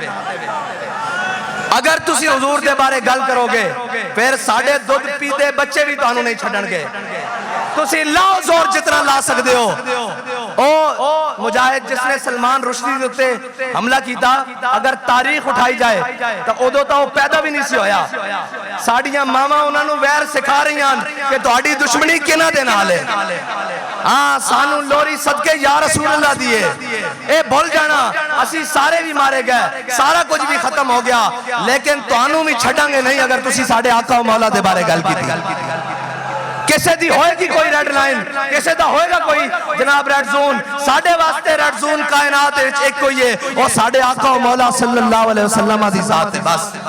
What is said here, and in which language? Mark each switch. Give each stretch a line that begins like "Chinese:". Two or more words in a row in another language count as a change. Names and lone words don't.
Punjabi: اگر تسی حضور دے بارے گل کرو گے پھر ساڑھے دودھ پیتے بچے بھی تو انہوں نہیں چھڑن گے تسی لاؤ زور جتنا لا سکتے ہو او مجاہد جس نے سلمان رشدی دوتے حملہ کیتا اگر تاریخ اٹھائی جائے تو ادو تو پیدا بھی نہیں سی ہویا ساڑیاں ماما انہوں نے ویر سکھا رہی ہیں کہ تہاڈی دشمنی کنا دے نال ہے ہاں سانو لوری صدقے یا رسول اللہ دیے اے بھول جانا اسی سارے بھی مارے گئے سارا کچھ بھی ختم ہو گیا لیکن توانوں بھی چھڑاں گے نہیں اگر تسی ساڑھے آقا و مولا دے بارے گل کی تھی کسے دی ہوئے گی کوئی
English: red line
Punjabi: کسے دا ہوئے گا کوئی جناب
English: red zone
Punjabi: ساڑھے واسطے
English: red zone
Punjabi: کائنات ایک کوئی ہے اور ساڑھے آقا و مولا
Arabic: صلی اللہ علیہ وسلم
Punjabi: دی ذات ہے بس